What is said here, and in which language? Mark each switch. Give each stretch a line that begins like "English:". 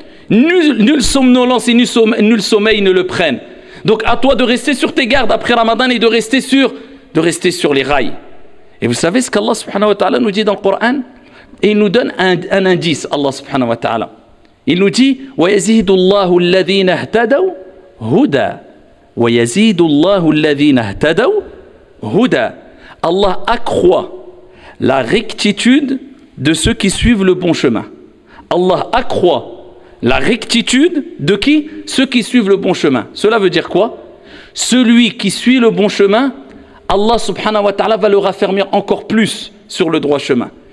French: Nulle somnolence et nul sommeil ne le prennent. Donc à toi de rester sur tes gardes après Ramadan et de rester sur les rails. Et vous savez ce qu'Allah subhanahu wa ta'ala nous dit dans le Coran? Et il nous donne un indice, Allah subhanahu wa ta'ala. Il nous dit
Arabic: وَيَزِيدُ اللَّهُ الَّذِينَ اهْتَدَوْا هُدًى وَيَزِيدُ اللَّهُ الَّذِينَ اهْتَدَوْا هُدًى.
French: Allah accroît la rectitude de ceux qui suivent le bon chemin. Allah accroît la rectitude de qui? Ceux qui suivent le bon chemin. Cela veut dire quoi? Celui qui suit le bon chemin, Allah subhanahu wa ta'ala va le raffermir encore plus sur le droit chemin.